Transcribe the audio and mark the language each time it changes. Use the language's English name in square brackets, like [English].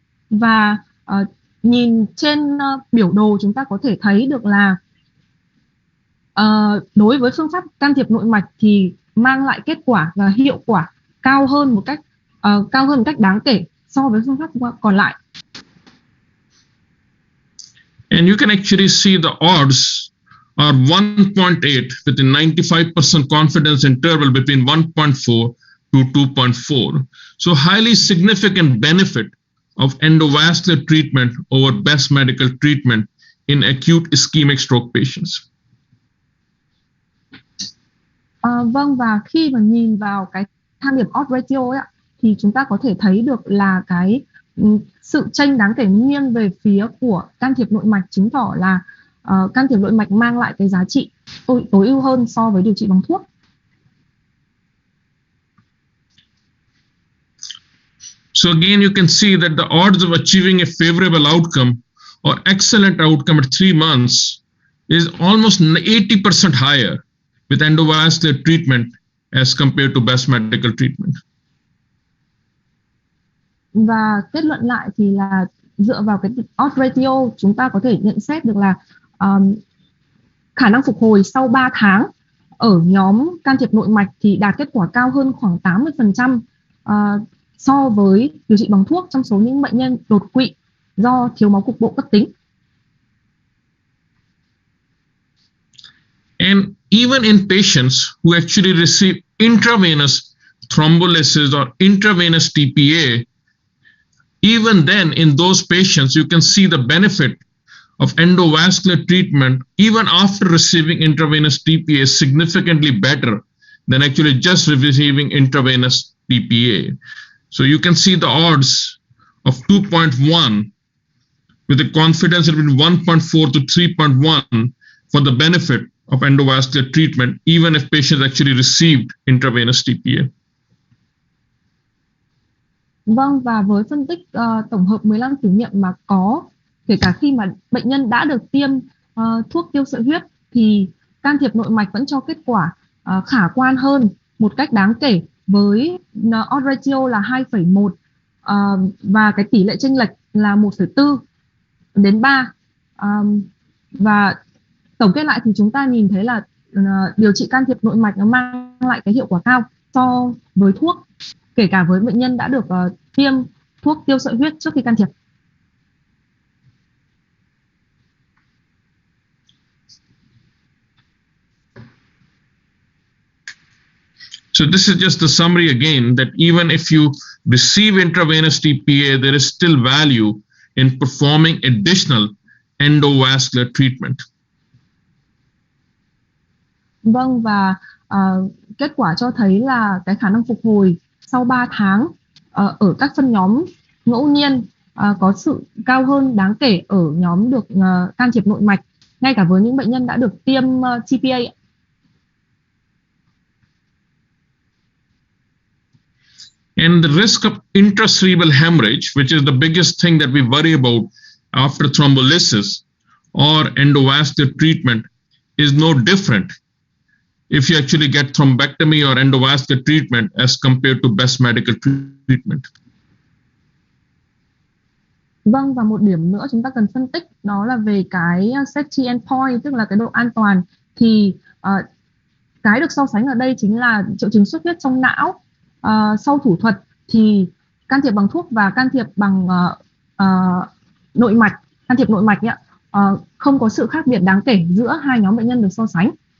[Vietnamese] Và nhìn trên biểu đồ chúng ta có thể thấy được là đối với phương pháp can thiệp nội mạch thì mang lại kết quả và hiệu quả cao hơn một cách đáng kể so với phương pháp còn lại. [English] And you can actually see the odds are 1.8 with a 95% confidence interval between 1.4 to 2.4. So highly significant benefit of endovascular treatment over best medical treatment in acute ischemic stroke patients. [Vietnamese] Vâng, và khi mà nhìn vào cái thang điểm odds ratio ấy, thì chúng ta có thể thấy được là cái sự chênh đáng kể nghiêng về phía của can thiệp nội mạch, chứng tỏ là can thiệp nội mạch mang lại cái giá trị tối ưu hơn so với điều trị bằng thuốc. [English] So again, you can see that the odds of achieving a favorable outcome or excellent outcome at 3 months is almost 80% higher with endovascular treatment as compared to best medical treatment. [Vietnamese] Và kết luận lại thì là dựa vào cái odds ratio, chúng ta có thể nhận xét được là khả năng phục hồi sau 3 tháng ở nhóm can thiệp nội mạch thì đạt kết quả cao hơn khoảng 80% so với điều trị bằng thuốc trong số những bệnh nhân đột quỵ do thiếu máu cục bộ cấp tính. [English] And even in patients who actually receive intravenous thrombolysis or intravenous TPA, even then in those patients you can see the benefit of endovascular treatment even after receiving intravenous TPA is significantly better than actually just receiving intravenous TPA. So you can see the odds of 2.1 with a confidence between 1.4 to 3.1 for the benefit of endovascular treatment, even if patients actually received intravenous TPA. [Vietnamese] Vâng, và với phân tích tổng hợp 15 thử nghiệm mà có, kể cả khi mà bệnh nhân đã được tiêm thuốc tiêu sợi huyết thì can thiệp nội mạch vẫn cho kết quả khả quan hơn một cách đáng kể với odds ratio là 2,1 và cái tỷ lệ chênh lệch là 1,4. đến 3. Và tổng kết lại thì chúng ta nhìn thấy là điều trị can thiệp nội mạch nó mang lại cái hiệu quả cao so với thuốc, kể cả với bệnh nhân đã được tiêm thuốc tiêu sợi huyết trước khi can thiệp. [English] So this is just the summary again, that even if you receive intravenous TPA, there is still value in performing additional endovascular treatment. [Vietnamese] Vâng, và kết quả cho thấy là cái khả năng phục hồi sau 3 tháng ở các phân nhóm ngẫu nhiên có sự cao hơn đáng kể ở nhóm được can thiệp nội mạch, ngay cả với những bệnh nhân đã được tiêm TPA. [English] And the risk of intracerebral hemorrhage, which is the biggest thing that we worry about after thrombolysis or endovascular treatment, is no different if you actually get thrombectomy or endovascular treatment as compared to best medical treatment. [Vietnamese] Vâng, và một điểm nữa chúng ta cần phân tích đó là về cái [English] safety endpoint, [Vietnamese] tức là cái độ an toàn. Thì cái được so sánh ở đây chính là triệu chứng xuất huyết trong não sau thủ thuật, thì can thiệp bằng thuốc và can thiệp bằng nội mạch, can thiệp nội mạch không có sự khác biệt đáng kể giữa hai nhóm bệnh nhân được so sánh.